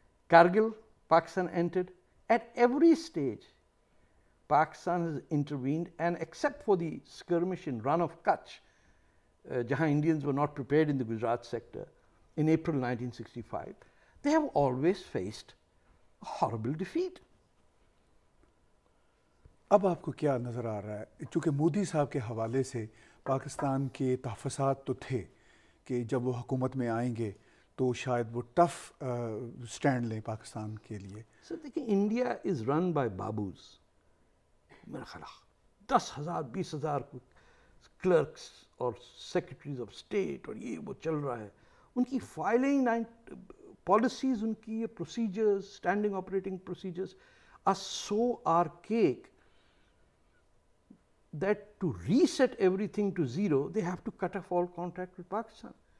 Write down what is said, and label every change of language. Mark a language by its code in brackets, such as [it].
[en] Kargil, Pakistan entered. At every stage, Pakistan has intervened, and except for the skirmish in Run of Kutch, jahan Indians were not prepared in the Gujarat sector in April 1965, they have always faced a horrible defeat. [ur] اب آپ کو کیا نظر آ رہا ہے, چونکہ مودی صاحب کے حوالے سے پاکستان کے تحفظات تو تھے کہ جب وہ حکومت میں آئیں گے تو شاید وہ ٹف سٹینڈ لیں پاکستان کے لیے. سر دیکھیں, انڈیا [en] Is run by babus. [ur] میرا خیال 10,000 20,000 کلرکس اور سیکرٹریز آف اسٹیٹ اور یہ وہ چل رہا ہے. [en] ان کی filing policies, ان کی procedures, standing operating procedures are so archaic that to reset everything to zero, they have to cut off all contact with Pakistan.